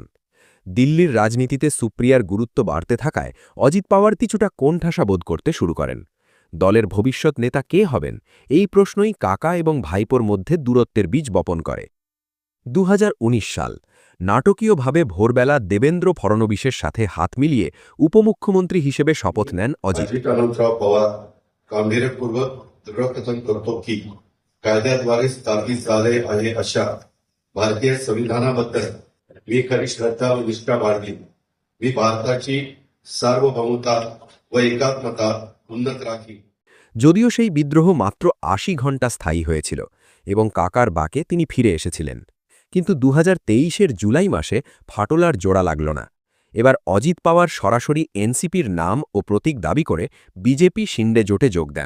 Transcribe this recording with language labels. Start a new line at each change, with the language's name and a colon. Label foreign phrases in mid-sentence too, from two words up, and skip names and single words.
Bangla: দিল্লির রাজনীতিতে সুপ্রিয়ার গুরুত্ব বাড়তে থাকায় অজিত পাওয়ার কিছুটা কোণঠাসা বোধ করতে শুরু করেন। দলের ভবিষ্যৎ নেতা কে হবেন, এই প্রশ্নই কাকা এবং ভাইপোর মধ্যে দূরত্বের বীজ বপন করে। ২০১৯ সাল নাটকীয়ভাবে ভোরবেলা দেবেন্দ্র ফড়নবিসের সাথে হাত মিলিয়ে উপমুখ্যমন্ত্রী হিসেবে শপথ নেন অজিত।
Marathi: गांभीर्यपूर्वक दृढकथन करतो की कायद्याद्वारे स्थापित झाले आहे अशा भारतीय संविधानाबद्दल मी खरी श्रद्धा व निष्ठा बाळगीन। मी भारताची सार्वभौमता व एकात्मता उन्नत राखी।
Bangla: যদিও সেই বিদ্রোহ মাত্র ৮০ ঘণ্টা স্থায়ী হয়েছিল এবং কাকার বাকে তিনি ফিরে এসেছিলেন, কিন্তু ২০২৩-এর জুলাই মাসে ফাটল আর জোড়া লাগল না। এবার অজিত পাওয়ার সরাসরি এনসিপির নাম ও প্রতীক দাবি করে বিজেপি শিন্ডে জোটে যোগ দেন।